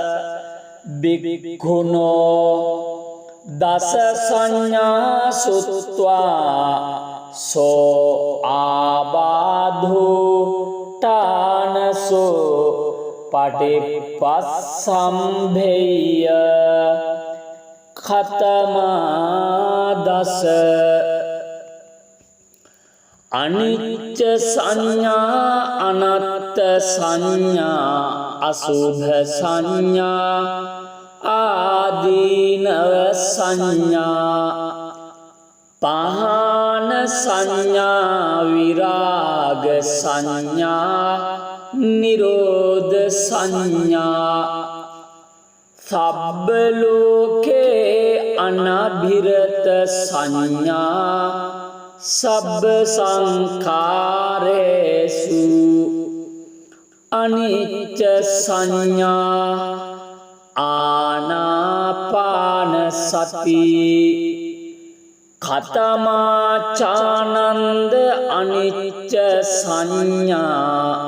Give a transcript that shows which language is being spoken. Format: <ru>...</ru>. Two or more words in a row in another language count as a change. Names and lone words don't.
<pi>බික්ඛුනෝ දස සංඥා සුත්වා සෝ ආබාධෝ ඨානසෝ පටිපස්සම්භේය ඛතමා දස අනිච්ච සංඥා අනත්ත සංඥා අසුභ සංඥා ආදීනව සංඥා පහන සංඥා විරාග සංඥා නිරෝධ සංඥා සබ්බ ලෝකේ අනභිරත සංඥා සබ්බ සංඛාරේසු අනිච්ච සංඥා ආනාපාන සති ඛතමාචානන්ද අනිච්ච සංඥා</pi>